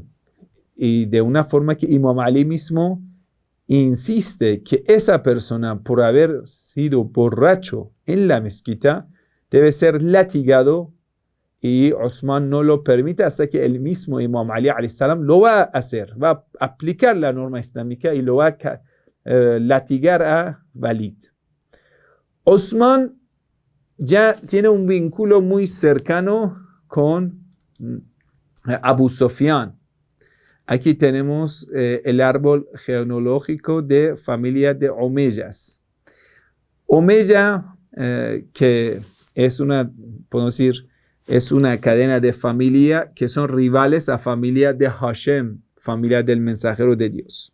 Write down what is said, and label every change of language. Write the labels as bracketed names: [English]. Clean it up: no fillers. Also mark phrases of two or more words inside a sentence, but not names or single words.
[Spanish] Y de una forma que Imam Ali mismo insiste que esa persona, por haber sido borracho en la mezquita, debe ser latigado, y Osman no lo permite hasta que el mismo Imam Ali [Arabic] عليه السلام [Spanish] lo va a hacer, va a aplicar la norma islámica y lo va a latigar a Walid. Osman ya tiene un vínculo muy cercano con Abu Sufyan. Aquí tenemos el árbol genealógico de familia de Omeyas. Omeya, que es podemos decir, es una cadena de familia que son rivales a familia de Hashem, familia del mensajero de Dios.